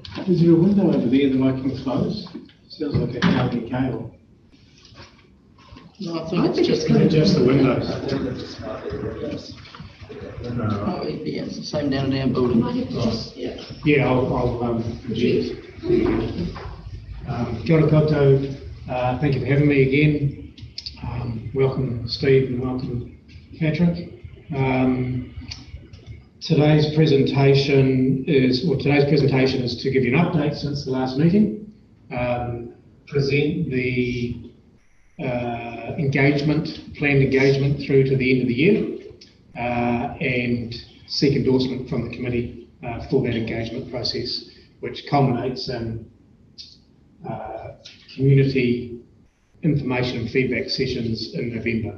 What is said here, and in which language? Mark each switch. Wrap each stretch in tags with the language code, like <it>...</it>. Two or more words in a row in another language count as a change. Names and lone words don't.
<en>Is there a window over there that I can close? Sounds like a heavy cable. No, I I think it's just Just the windows. oh, yeah, it's the same down in our You building. might have to just Yeah, I'll project.</en> <mi>Kia ora koutou.</mi> <en>Thank you for having me again. Welcome Steve and welcome Patrick. Today's presentation is to give you an update since the last meeting, present the planned engagement through to the end of the year, and seek endorsement from the committee for that engagement process, which culminates in community information and feedback sessions in November.</en>